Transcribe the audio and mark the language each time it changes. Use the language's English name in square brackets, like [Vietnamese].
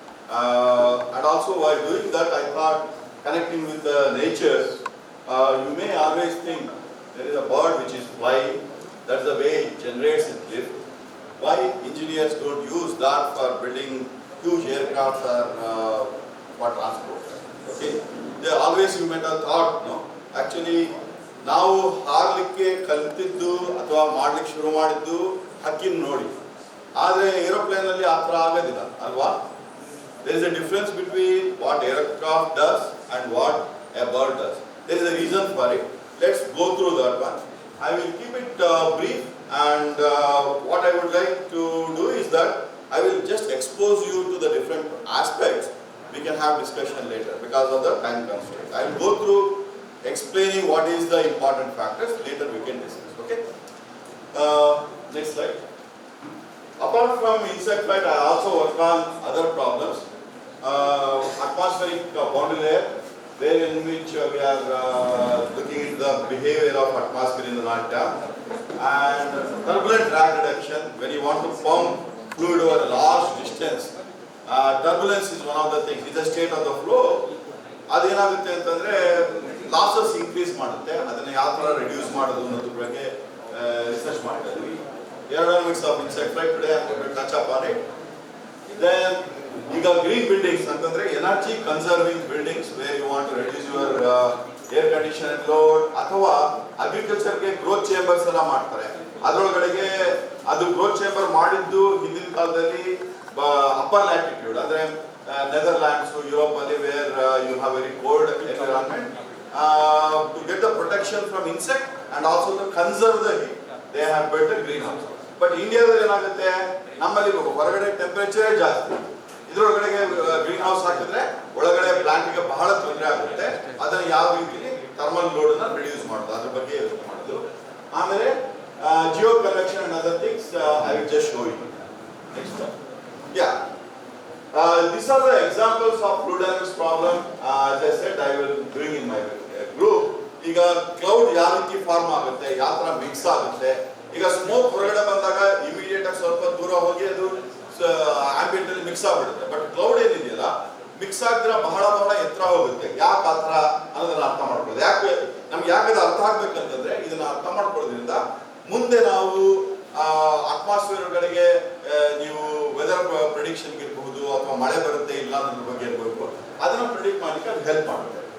[English] And also while doing that, I thought connecting with the nature, you may always think there is a bird which is flying, that's the way it generates its lift. Why engineers don't use that for building huge aircraft or for transport? Okay, they always, you might have thought, no, actually [Kannada] ನಾವು ಹಾರಲಿಕ್ಕೆ ಕಲಿತಿದ್ದು ಅಥವಾ ಮಾಡ್ಲಿಕ್ಕೆ ಶುರು ಮಾಡಿದ್ದು ಹಕ್ಕಿನ ನೋಡಿ, ಆದರೆ aeroplane ಅಲ್ಲಿ ಆ ಥರ ಆಗೋದಿಲ್ಲ ಅಲ್ವಾ? [English] There is a difference between what aircraft does and what a bird does. There is a reason for it. Let's go through that one. I will keep it brief, and what I would like to do is that I will just expose you to the different aspects. We can have discussion later because of the time constraint. I will go through explaining what is the important factors. Later we can discuss. Okay. Next slide. Apart from insect flight, I also work on other problems. Atmospheric boundary layer, where in which we are looking into the behavior of atmosphere in the long term, and turbulent drag reduction. When you want to pump fluid over a large distance, turbulence is one of the things. It's the state of the flow. [Kannada] ಅದೇನಾಗುತ್ತೆ ಅಂತಂದ್ರೆ losses increase ಮಾಡುತ್ತೆ. ಅದನ್ನ ಯಾವ ತರ reduce ಮಾಡೋದು ಅನ್ನೋದ್ರ ಬಗ್ಗೆ research ಮಾಡ್ತಾ ಇದ್ವಿ. [English] Aerodynamics of insect flight, today I'm going to touch upon it. Then ಈಗ green buildings ಅಂತಂದ್ರೆ energy conserving buildings, where you want to reduce your air condition load, ಅಥವಾ ಅಗ್ರಿಕಲ್ಚರ್ಗೆ growth chambers [Kannada] ಎಲ್ಲ ಮಾಡ್ತಾರೆ. ಅದರೊಳಗಡೆಗೆ ಅದು ಗ್ರೋತ್ ಚೇಂಬರ್ ಮಾಡಿದ್ದು ಹಿಂದಿನ ಕಾಲದಲ್ಲಿ ಅಪ್ಪರ್ ಲ್ಯಾಟಿಟ್ಯೂಡ್ ಅಂದ್ರೆ ನೆದರ್ಲ್ಯಾಂಡ್ಸ್, ಯುರೋಪ್ ಅಲ್ಲಿ, [English] Where you have very cold environment, to get the protection from insect and also to conserve the heat. They have built a greenhouse. [Kannada] But ಇಂಡಿಯಾದಲ್ಲಿ ಏನಾಗುತ್ತೆ, ನಮ್ಮಲ್ಲಿ ಹೊರಗಡೆ ಟೆಂಪರೇಚರ್ ಜಾಸ್ತಿ, ಇದರೊಳಗಡೆಗೆ ಗ್ರೀನ್ ಹೌಸ್ ಹಾಕಿದ್ರೆ ಒಳಗಡೆ ಪ್ಲಾಂಟ್ಗೆ ಬಹಳ ತೊಂದರೆ ಆಗುತ್ತೆ. ಅದನ್ನ ಯಾವ ರೀತಿಯಲ್ಲಿ ಥರ್ಮಲ್ ಲೋಡ್ ಅನ್ನ ರಿಡ್ಯೂಸ್ ಮಾಡೋದು, ಅದ್ರ ಬಗ್ಗೆ ಯೋಚನೆ ಮಾಡೋದು. ಆಮೇಲೆ Jio convection and other things I will just show you. [English] Next, these are the examples of fluid dynamics problem. As I said, I will doing in my group. [Kannada] ಈಗ ಕ್ಲೌಡ್ ಯಾವ ರೀತಿ ಫಾರ್ಮ್ ಆಗುತ್ತೆ, ಯಾವ ತರ ಮಿಕ್ಸ್ ಆಗುತ್ತೆ. ಈಗ ಸ್ಮೋಕ್ ಹೊರಗಡೆ ಬಂದಾಗ ಇಮಿಡಿಯೇಟ್ ಆಗಿ ಸ್ವಲ್ಪ ದೂರ ಹೋಗಿ ಅದು ಆಂಬಿಯಂಟ್ ಅಲ್ಲಿ ಮಿಕ್ಸ್ ಆಗ್ಬಿಡುತ್ತೆ. ಬಟ್ ಕ್ಲೌಡ್ ಏನಿದೆಯಲ್ಲ, ಮಿಕ್ಸ್ ಆಗಿದ್ರೆ ಬಹಳ ಬಹಳ ಎತ್ತರ ಹೋಗುತ್ತೆ. ಯಾಕೆ ಆ ತರ ಅನ್ನೋದನ್ನ ಅರ್ಥ ಮಾಡ್ಕೊಳ್ಳೋದು. ನಮ್ಗೆ ಯಾಕಂದ್ರೆ ಅರ್ಥ ಆಗ್ಬೇಕಂತಂದ್ರೆ ಇದನ್ನ ಅರ್ಥ ಮಾಡ್ಕೊಳ್ಳೋದ್ರಿಂದ ಮುಂದೆ ನಾವು ಅಟ್ಮಾಸ್ಫಿಯರ್ ಒಳಗಡೆಗೆ ನೀವು ವೆದರ್ ಪ್ರಿಡಿಕ್ಷನ್ ಇರಬಹುದು, ಅಥವಾ ಮಳೆ ಬರುತ್ತೆ ಇಲ್ಲ ಅನ್ನೋದ್ರ ಬಗ್ಗೆ ಇರಬೇಕು, ಅದನ್ನ ಪ್ರಿಡಿಕ್ಟ್ ಮಾಡ್ಲಿಕ್ಕೆ ಅದು ಹೆಲ್ಪ್ ಮಾಡುತ್ತೆ.